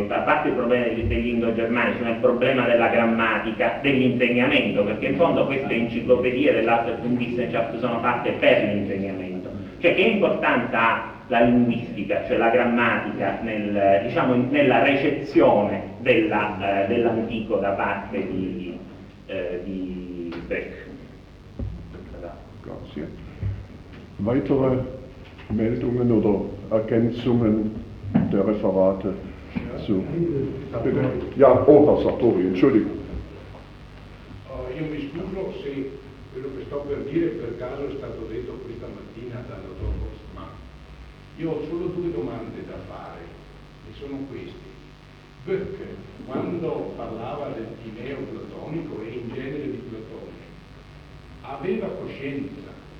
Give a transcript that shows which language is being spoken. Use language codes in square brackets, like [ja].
[it] a parte il problema degli indo-germanici, ma il problema della grammatica, dell'insegnamento, perché in fondo queste enciclopedie dell'Alte Erkundungswissenschaft sono fatte per l'insegnamento. Cioè che importanza ha la linguistica, cioè la grammatica, nella recezione dell'antico da parte di Beck? Grazie. [de] Weitere Meldungen oder Ergänzungen der Referate zu... Ja, Herr Sartori, Entschuldigung. [it] Io mi scuso se quello che sto per dire per caso è stato detto questa mattina dal dottor Postman. Io ho solo 2 domande da fare, e sono queste. Beck, quando parlava del Timeo platonico e in genere di Platone, aveva coscienza